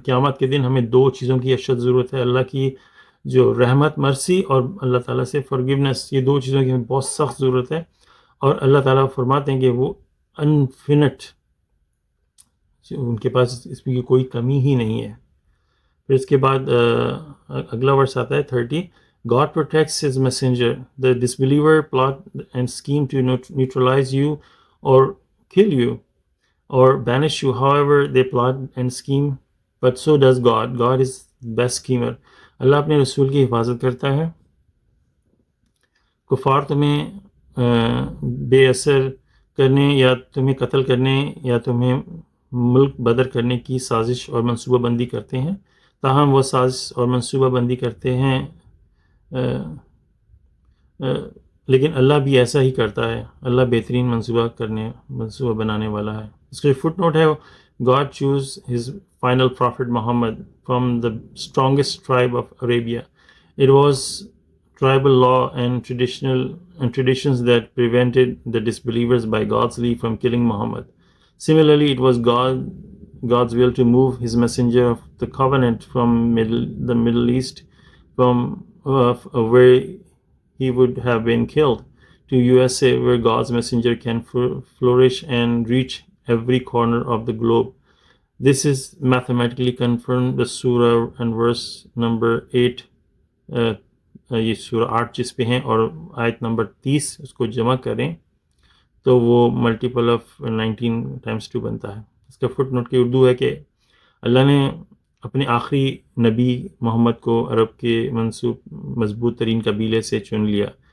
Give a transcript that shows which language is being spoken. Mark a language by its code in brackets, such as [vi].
[ur] قیامت کے دن ہمیں 2 چیزوں کی اشد ضرورت ہے, اللہ کی جو رحمت مرسی اور اللہ تعالیٰ سے forgiveness. یہ 2 چیزوں کی ہمیں بہت سخت ضرورت ہے, اور اللہ تعالیٰ فرماتے ہیں کہ وہ انفینٹ, ان کے پاس اس میں کوئی کمی ہی نہیں ہے. پھر اس کے بعد اگلا ورس آتا ہے 30. [en] God protects his messenger. The disbeliever plot and scheme to neutralize you or kill you or banish you. However, they plot and scheme, but so does God. God is best schemer. [ur] اللہ اپنے رسول کی حفاظت کرتا ہے. کفار تمہیں بے اثر کرنے یا تمہیں قتل کرنے یا تمہیں ملک بدر کرنے کی سازش اور منصوبہ بندی کرتے ہیں, تاہم وہ سازش اور منصوبہ بندی کرتے ہیں, لیکن اللہ بھی ایسا ہی کرتا ہے. اللہ بہترین منصوبہ بنانے والا ہے. اس کا فٹ نوٹ ہے, [en] God chose his final prophet Muhammad from the strongest tribe of Arabia. It was tribal law and traditions that prevented the disbelievers by God's leave from killing Muhammad. Similarly, it was God's will to move his messenger of the covenant from the Middle East, from where he would have been killed, to USA, where God's messenger can flourish and reach every corner of the globe. This is mathematically confirmed. The surah and verse number 8, [ur] یہ سورہ 8 جس پہ ہیں, اور آیت number 30 اس کو جمع کریں تو وہ ملٹیپل آف 19 ٹائمز 2 بنتا ہے. اس کا فٹ نوٹ کی اردو ہے کہ اللہ نے اپنے آخری نبی محمد کو عرب کے مضبوط ترین قبیلے سے چن لیا.